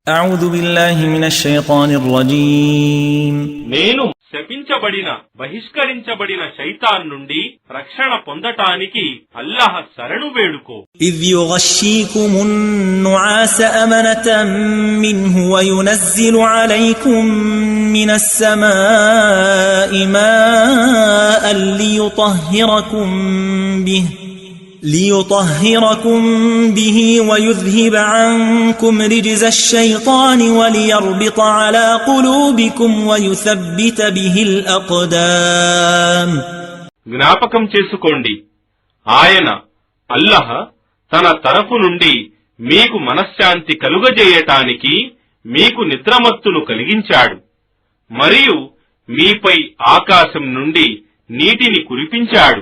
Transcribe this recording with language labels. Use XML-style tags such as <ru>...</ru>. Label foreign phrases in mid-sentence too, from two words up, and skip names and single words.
<ar>أعوذ بالله من الشيطان الرجيم</ar> <te>నేను శపించబడిన బహిష్కరించబడిన శైతాన్ నుండి రక్షణ పొందటానికి అల్లాహ్ శరణు వేడుకో.</te> <ar>إذ يغشيكم النعاس أمنة منه وينزل عليكم من السماء ماء ليطهركم به ويذهب عنكم رجز الشيطان وليربط على قلوبكم ويثبت به الأقدام.</ar> <te>జ్ఞాపకం చేసుకోండి, ఆయన అల్లాహ్ తన తరఫు నుండి మీకు మనశ్శాంతి కలుగజేయటానికి మీకు నిద్రమత్తును కలిగించాడు, మరియు మీపై ఆకాశం నుండి నీటిని కురిపించాడు.</te>